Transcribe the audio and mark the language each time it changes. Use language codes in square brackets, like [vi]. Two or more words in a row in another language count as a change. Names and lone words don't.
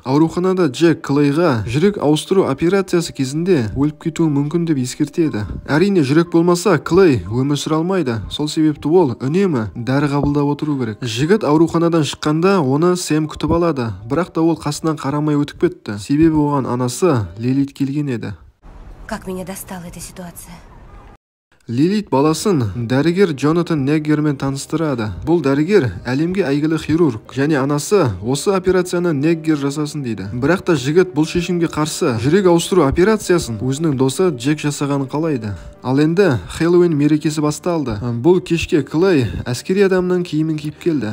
[kk] Ауруханада Джек Клейға жүрек ауыстыру операциясы кезінде өліп кетуі мүмкін деп ескертеді. Әрине жүрек болмаса Клей өмір сүре алмайды. Сол себепті ол үнемі дәрі қабылдап отыру керек. Жігіт ауруханадан шыққанда оны Сэм күтіп алады. Бірақ та ол қасынан қарамай өтіп кетті. Себебі оған анасы Лилит келген еді. [ru] Как меня достала эта ситуация. [kk] Лилит баласын дәрігер Джонатан Неггермен таныстырады. Бұл дәрігер әлемге әйгілі хирург, және анасы осы операцияны Неггер жасасын дейді. Бірақ та жігіт бұл шешімге қарсы. Жүрек ауыстыру операциясын өзінің досы Джек жасағанын қалайды. Ал енді Хэллоуин мерекесі басталды. Бұл кешке Клей әскери адамның киімін киіп келді.